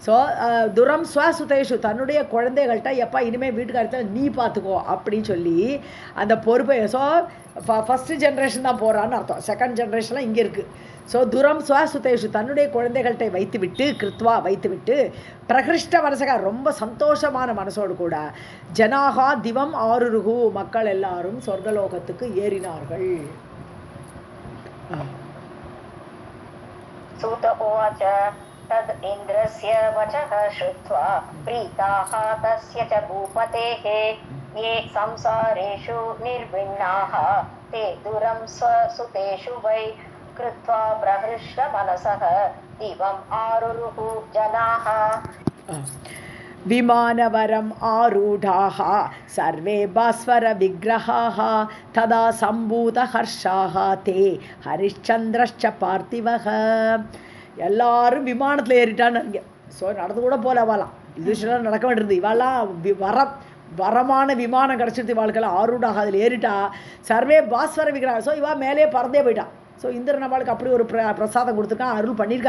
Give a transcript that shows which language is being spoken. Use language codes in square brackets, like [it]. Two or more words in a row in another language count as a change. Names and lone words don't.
[ta] ஸோ [sa] धुरं स्वसुतेषु [ta] தன்னுடைய குழந்தைகள்கிட்ட எப்பா இனிமேல் வீட்டுக்காரத்தை நீ பார்த்துக்கோ அப்படின்னு சொல்லி அந்த பொறுப்பை ஸோ [en] first generation [ta] தான் போகிறான்னு அர்த்தம். [en] second generation [ta] இங்கே இருக்குது. ஸோ [sa] धुरं स्वसुतेषु [ta] தன்னுடைய குழந்தைகள்கிட்ட வைத்துவிட்டு கிருத்வா வைத்துவிட்டு [sa] प्रहृष्ट मनसः [ta] ரொம்ப சந்தோஷமான மனசோடு கூட [sa] जनाः दिवम् आरुरुहुः [ta] மக்கள் எல்லாரும் சொர்க்கலோகத்துக்கு ஏறினார்கள். [sa] सूत उवाच तद् इन्द्रस्य वचः श्रुत्वा प्रीताः तस्य च भूपतेः ये संसारेषु निर्विण्णाः ते दुरं स्वसुतेषु वै कृत्वा प्रहृष्टमनसः दिवम् आरुरुः जनाः. विमानवरम् आरूढाः सर्वे भास्वरविग्रहाः तदा सम्भूतहर्षाः ते हरिश्चन्द्रश्च पार्थिवः. [ta] எல்லாரும் விமானத்தில் ஏறிட்டான்னு. ஸோ நடந்து கூட போல வாழலாம், யூஸ்வலாக நடக்க வேண்டியது. இவாலாம் வரமான விமானம் கிடச்சிருது இவாளுக்கெல்லாம். ஆரூடாக அதில் ஏறிட்டா [sa] सर्वे भास्वर विग्रहम्. [ta] ஸோ இவா மேலே பறந்தே போயிட்டான். ஸோ இந்திரன் அவளுக்கு அப்படி ஒரு பிரசாதம் கொடுத்துருக்கான், அருள் பண்ணியிருக்கான்.